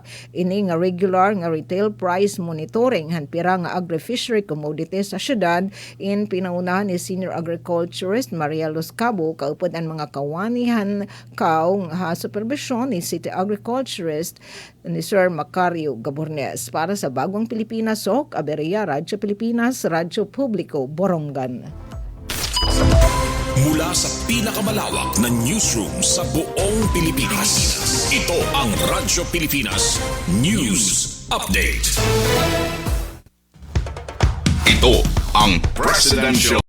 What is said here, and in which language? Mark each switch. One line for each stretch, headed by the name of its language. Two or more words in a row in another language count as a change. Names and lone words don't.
Waray: Ini nga regular nga retail price monitoring han pira nga agri-fishery commodities sa syudad in pinangunahan ni Senior Agriculturist Maria Luz Cabo kaupod ang mga kawanihan nga supervision ni City Agriculturist ni Sir Macario Gabornes.
Filipino: Para sa Bagong Pilipinas, Aberia, Radyo Pilipinas, Radyo Publiko, Borongan. Mula sa pinakamalawak na newsroom sa buong Pilipinas, ito ang Radyo Pilipinas News Update. Ito ang Presidential